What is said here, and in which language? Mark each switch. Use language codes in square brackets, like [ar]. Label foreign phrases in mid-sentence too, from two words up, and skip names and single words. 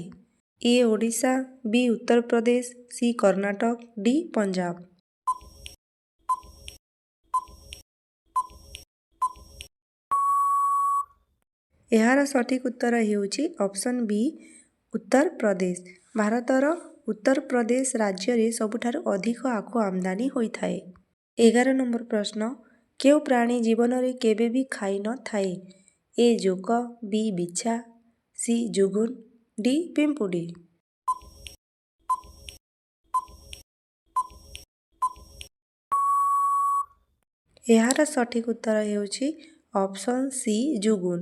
[or] ଏ ଓଡ଼ିଶା, ବି ଉତ୍ତର ପ୍ରଦେଶ, ସି କର୍ଣ୍ଣାଟକ, ଡି ପଞ୍ଜାବ। ଏହାର ସଠିକ ଉତ୍ତର ହେଉଛି ଅପସନ୍ ବି ଉତ୍ତର ପ୍ରଦେଶ। ଭାରତର ଉତ୍ତର ପ୍ରଦେଶ राज्ୟରେ ସବୁଠାରୁ ଅଧିକ ଆଖୁ ଆମଦାନୀ ହୋଇଥାଏ। 11 ନମ୍ବର ପ୍ରଶ୍ନ। କେଉଁ ପ୍ରାଣୀ ଜୀବନରେ କେବେ ବି ଖାଇ ନଥାଏ? ଏ ଜୋକ, ବି ବିଛା, ସି ଜୁଗୁନ, ଡି ପିମ୍ପୁଡ଼ି। ଏହାର ସଠିକ ଉତ୍ତର ହେଉଛି ଅପସନ୍ ସି ଜୁଗୁନ।